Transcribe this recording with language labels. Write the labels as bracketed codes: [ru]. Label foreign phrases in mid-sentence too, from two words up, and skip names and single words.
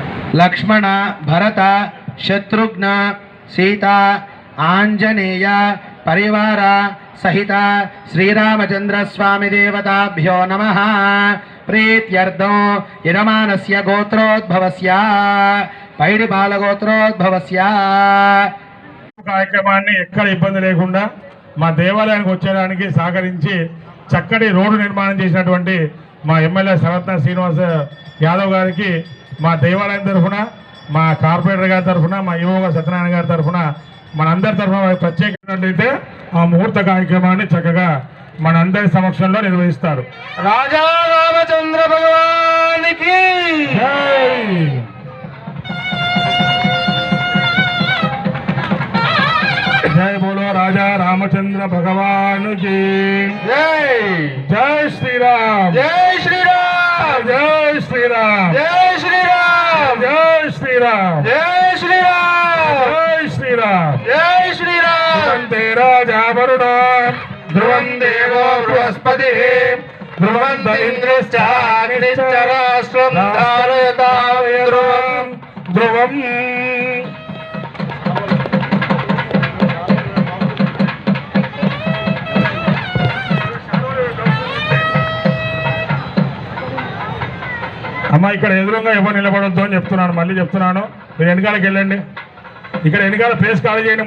[sa] लक्ष्मण भरत शत्रुघ्न सीता आंजनेय परिवार सहित श्रीरामचंद्र स्वामी देवताभ्यो नमः। प्रीत्यर्थो यजमानस्य गोत्रोद्भवस्य पैडिपाल गोत्रोद्भवस्य [te] కార్యక్రమాన్ని ఎక్కడ ఇబ్బంది లేకుండా మా దేవాలయానికి వచ్చేయడానికి సహకరించి చక్కటి రోడ్డు నిర్మాణం చేసినటువంటి మా ఎమ్మెల్యే సరత్న శ్రీనివాస్ యాదవ్ గారికి మా దేవాలయం తరఫున, మా కార్పొరేటర్ గారి తరఫున, మా యువ సత్యనారాయణ గారి తరఫున, మనందరి తరఫున ప్రత్యేకమైనట్లయితే ఆ ముహూర్త కార్యక్రమాన్ని చక్కగా మనందరి సమక్షంలో నిర్వహిస్తారు. రాజా రామచంద్ర భగవానికి [hi] जय बोलो राजा रामचंद्र भगवान की जय। जय श्री राम, जय श्री राम, जय श्री राम, जय श्री राम, जय श्री राम, जय श्री राम, जय श्री राम, जय श्री राम। [sa] राजा वरुण ध्रुवं देवो बृहस्पतिः ध्रुवं इंद्रश्च राष्ट्रं धारयतां ध्रुवं [te] అమ్మ ఇక్కడ ఎదురుగా ఎవరు నిలబడొద్దు అని చెప్తున్నాను, మళ్ళీ చెప్తున్నాను. మీరు వెనకాలకి వెళ్ళండి. ఇక్కడ వెనకాల ప్లేస్ ఖాళీ చేయండి.